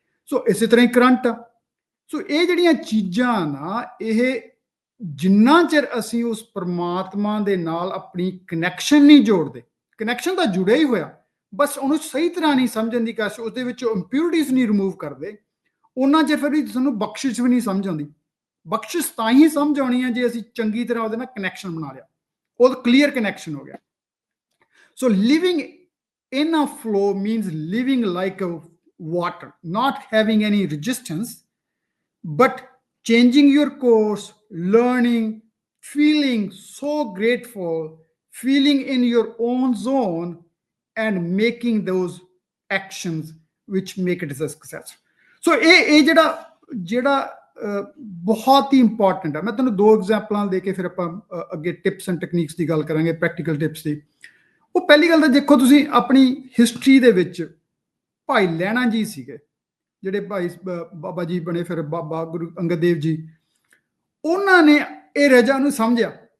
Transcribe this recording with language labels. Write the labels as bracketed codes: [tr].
[pa] ਸੋ ਇਸੇ ਤਰ੍ਹਾਂ ਹੀ ਕਰੰਟ ਆ। ਸੋ ਇਹ ਜਿਹੜੀਆਂ ਚੀਜ਼ਾਂ ਨਾ, ਇਹ ਜਿੰਨਾ ਚਿਰ ਅਸੀਂ ਉਸ ਪਰਮਾਤਮਾ ਦੇ ਨਾਲ ਆਪਣੀ ਕਨੈਕਸ਼ਨ ਨਹੀਂ ਜੋੜਦੇ, ਕਨੈਕਸ਼ਨ ਤਾਂ ਜੁੜਿਆ ਹੀ ਹੋਇਆ, ਬਸ ਉਹਨੂੰ ਸਹੀ ਤਰ੍ਹਾਂ ਨਹੀਂ ਸਮਝਣ ਦੀ ਕੋਸ਼ਿਸ਼, ਉਹਦੇ ਵਿੱਚੋਂ ਇੰਪਿਉਰਿਟੀਜ਼ ਨਹੀਂ ਰਿਮੂਵ ਕਰਦੇ, ਉਹਨਾਂ ਚਿਰ ਫਿਰ ਵੀ ਸਾਨੂੰ ਬਖਸ਼ਿਸ਼ ਵੀ ਨਹੀਂ ਸਮਝ ਆਉਂਦੀ। ਬਖਸ਼ਿਸ਼ ਤਾਂ ਹੀ ਸਮਝ ਆਉਣੀ ਹੈ ਜੇ ਅਸੀਂ ਚੰਗੀ ਤਰ੍ਹਾਂ ਉਹਦੇ ਨਾਲ ਕਨੈਕਸ਼ਨ ਬਣਾ ਲਿਆ, ਉਹ ਕਲੀਅਰ ਕਨੈਕਸ਼ਨ ਹੋ ਗਿਆ। [en] So living in a flow means living like a water, not having any resistance, but changing your course, learning, feeling so grateful, feeling in your own zone, and making those actions which make it a success. [pa] So ਇਹ ਜਿਹੜਾ ਬਹੁਤ ਹੀ important ਹੈ। ਮੈਂ ਤੁਹਾਨੂੰ ਦੋ ਐਗਜ਼ਾਮਪਲਾਂ ਦੇ ਕੇ ਫਿਰ ਆਪਾਂ ਅੱਗੇ ਟਿਪਸ ਐਂਡ ਟੈਕਨੀਕਸ ਦੀ ਗੱਲ ਕਰਾਂਗੇ, ਪ੍ਰੈਕਟੀਕਲ ਟਿਪਸ ਦੀ। ਉਹ ਪਹਿਲੀ ਗੱਲ ਤਾਂ ਦੇਖੋ, ਤੁਸੀਂ ਆਪਣੀ ਹਿਸਟਰੀ ਦੇ ਵਿੱਚ ਭਾਈ ਲਹਿਣਾ ਜੀ ਸੀਗੇ, ਜਿਹੜੇ ਭਾਈ ਬਾਬਾ ਜੀ ਬਣੇ, ਫਿਰ ਬਾਬਾ ਗੁਰੂ ਅੰਗਦ ਦੇਵ ਜੀ, ਉਹਨਾਂ ਨੇ ਇਹ ਰਜਾ ਨੂੰ ਸਮਝਿਆ।